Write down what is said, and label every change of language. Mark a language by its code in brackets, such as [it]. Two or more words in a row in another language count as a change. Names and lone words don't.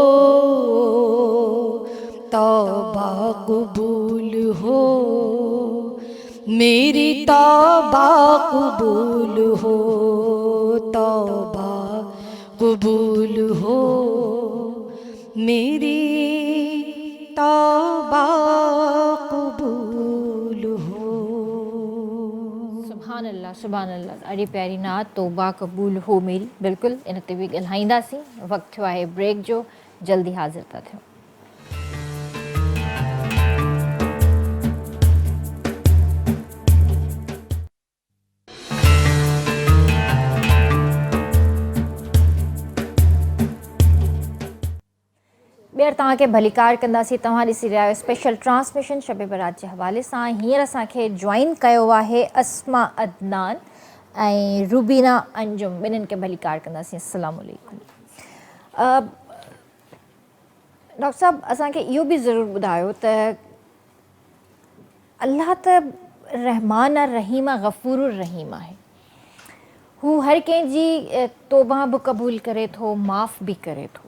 [ur] توبہ قبول ہو، میری توبہ قبول ہو، توبہ قبول ہو، میری توبہ قبول ہو. [ar] سبحان الله، سبحان الله. [sd] ॾाढी प्यारी नात [ur] توبہ قبول ہو میری. [sd] बिल्कुलु इन ते बि ॻाल्हाईंदासीं। वक़्तु थियो आहे ब्रेक जो, जल्दी हाज़िर था थियूं। ॿीहर तव्हांखे भलीकार कंदासीं। तव्हां ॾिसी रहिया आहियो [en] special transmission [sd] शब बरात जे हवाले सां। हींअर असांखे जॉइन कयो आहे अस्मा अदनान ऐं रुबीना अंजुम। ॿिन्हिनि खे भलीकार कंदासीं। [ar] السلام عليكم. [sd] डॉक्टर साहब, असांखे इहो बि ज़रूरु ॿुधायो त अल्लाह त रहमान रहीम गफ़ूर रहीम आहे। हू हर कंहिंजी तौबा बि क़बूल करे थो, माफ़ बि करे थो।